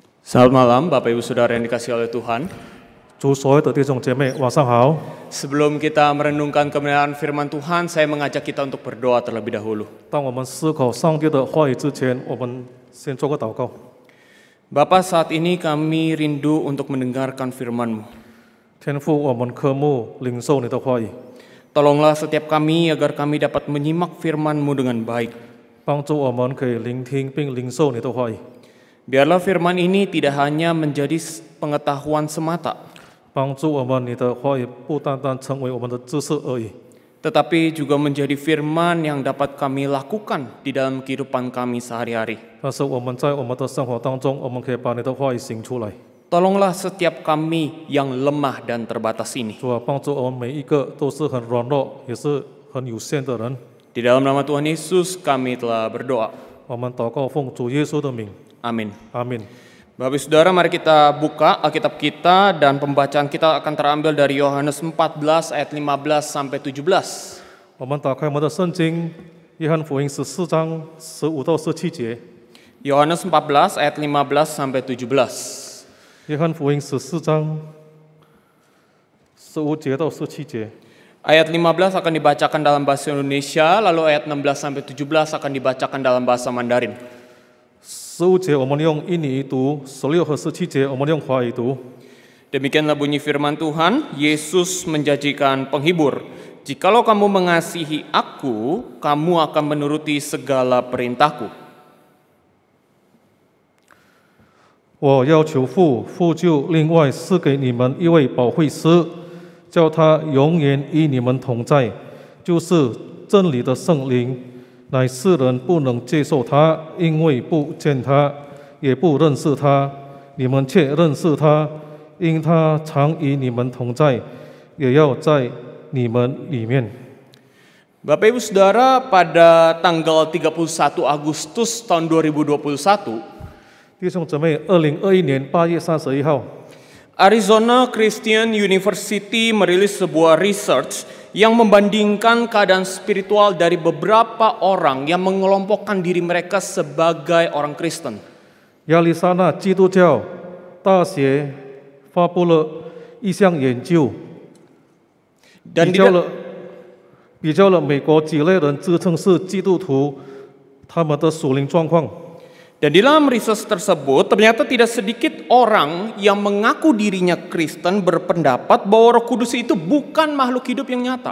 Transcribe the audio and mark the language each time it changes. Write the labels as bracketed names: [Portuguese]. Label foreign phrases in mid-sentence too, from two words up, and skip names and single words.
[Indonesian] Selamat malam, Bapak Ibu Saudara yang dikasihi oleh Tuhan. [Chinese] 主所有的弟兄姐妹，晚上好。 [Indonesian] Sebelum kita merenungkan kebenaran firman Tuhan, saya mengajak kita untuk berdoa terlebih dahulu. [Chinese] 当我们思考上帝的话语之前，我们先做个祷告。 [Indonesian] Bapa, saat ini kami rindu untuk mendengarkan firman-Mu. [Chinese] 天父，我们渴慕领受你的话语， [Indonesian] Tolonglah setiap kami agar kami dapat menyimak firman-Mu dengan baik. [Chinese] 帮助我们可以聆听并领受你的话语， [Indonesian] Biarlah firman ini tidak hanya menjadi pengetahuan semata, [Chinese] 帮助我们你的话语不单单成为我们的知识而已， [Indonesian] tetapi juga menjadi firman yang dapat kami lakukan di dalam kehidupan kami sehari-hari. [Chinese] 但是我们在我们的生活当中，我们可以把你的话语行出来。 [Indonesian] Tolonglah setiap kami yang lemah dan terbatas ini. [Chinese] 主啊，帮助我们每一个都是很软弱，也是很有限的人。 [Indonesian] Di dalam nama Tuhan Yesus kami telah berdoa. [Chinese] 我们祷告奉主耶稣的名， [Indonesian] Amin. [Chinese] 阿门。 [Indonesian] Bapak Ibu Saudara, mari kita buka Alkitab kita dan pembacaan kita akan terambil dari Yohanes 14 ayat 15 sampai 17. [Chinese] 我们打开我们的圣经，约翰福音14章15到17节。 [Indonesian] Yohanes 14 ayat 15 sampai 17. [Chinese] 约翰福音14章15节到17节。 [Indonesian] Ayat 15 akan dibacakan dalam bahasa Indonesia, lalu ayat 16 sampai 17 akan dibacakan dalam bahasa Mandarin. [Chinese] 15节我们用印尼语读，16和17节我们用华语读。 [Indonesian] Demikianlah bunyi firman Tuhan, Yesus menjanjikan penghibur. Jikalau kamu mengasihi aku, kamu akan menuruti segala perintahku. [Chinese] 我要求父，父就另外赐给你们一位保惠师，叫他永远与你们同在，就是真理的圣灵。乃世人不能接受他，因为不见他，也不认识他。你们却认识他，因他常与你们同在，也要在你们里面。 [Indonesian] Bapak Ibu Saudara, pada tanggal 31 Agustus tahun 2021, [Chinese] 弟兄姊妹，2021年8月31号， [Indonesian] Arizona Christian University merilis sebuah research yang membandingkan keadaan spiritual dari beberapa orang yang mengelompokkan diri mereka sebagai orang Kristen. [Chinese] 亚利桑那基督教大学发布了一项研究， [Indonesian] Dan [Chinese] 比较了美国几类人自称是基督徒，他们的属灵状况。 [Indonesian] di dalam research tersebut ternyata tidak sedikit orang yang mengaku dirinya Kristen berpendapat bahwa Roh Kudus itu bukan makhluk hidup yang nyata.